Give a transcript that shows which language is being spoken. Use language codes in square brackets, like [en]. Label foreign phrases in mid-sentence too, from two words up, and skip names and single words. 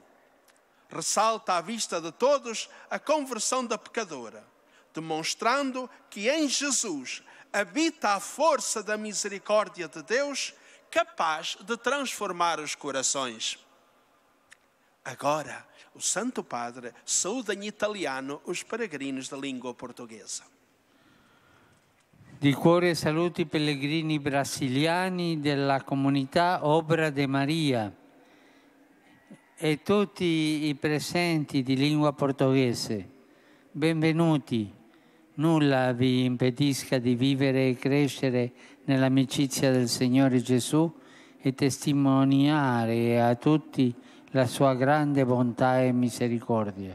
[pt] Ressalta à vista de todos a conversão da pecadora, demonstrando que em Jesus habita a força da misericórdia de Deus, capaz de transformar os corações. Agora, o Santo Padre saúda em italiano os peregrinos da língua portuguesa. [it] Di cuore saluti i pellegrini brasiliani della comunità Obra de Maria e tutti i presenti di lingua portoghese. Benvenuti. Nulla vi impedisca di vivere e crescere nell'amicizia del Signore Gesù e testimoniare a tutti la sua grande bontà e misericordia.